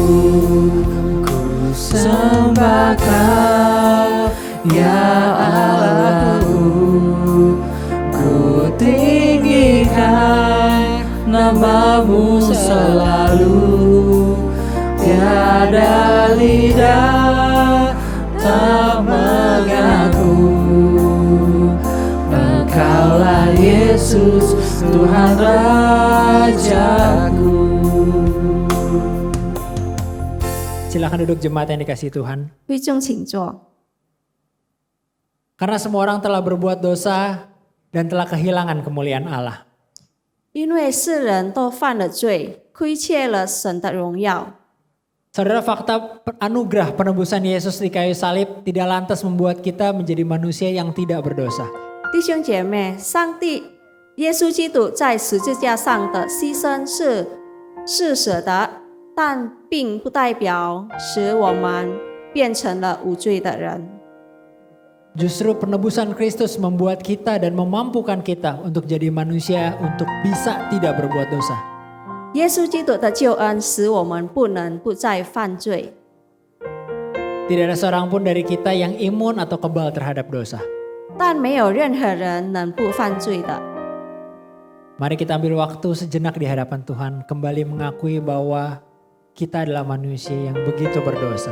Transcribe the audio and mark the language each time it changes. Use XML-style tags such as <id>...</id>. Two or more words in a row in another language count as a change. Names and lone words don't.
<id>Ku sembah Kau ya Allahku, ku tinggikan nama-Mu selalu, tiada lidah tak mengaku. Engkaulah Yesus Tuhan Rajaku. Silakan duduk jemaat yang dikasihi Tuhan.</id> <zh>弟兄请坐。</zh> <id>Karena semua orang telah berbuat dosa dan telah kehilangan kemuliaan Allah.</id> <zh>因为世人都犯了罪，亏欠了神的荣耀。</zh> <id>Saudara, fakta anugerah penebusan Yesus di kayu salib tidak lantas membuat kita menjadi manusia yang tidak berdosa.</id> <zh>弟兄姐妹，上帝耶稣基督在十字架上的牺牲是事实的，但并不代表使我们变成了无罪的人。</zh> <id>Justru penebusan Kristus membuat kita dan memampukan kita untuk jadi manusia untuk bisa tidak berbuat dosa.</id> <zh>耶稣基督的救恩使我们不能不再犯罪。</zh> <id>Tidak ada seorang pun dari kita yang imun atau kebal terhadap dosa.</id> <zh>但没有任何人能不犯罪的。</zh> <id>Mari kita ambil waktu sejenak di hadapan Tuhan, kembali mengakui bahwa kita adalah manusia yang begitu berdosa.</id>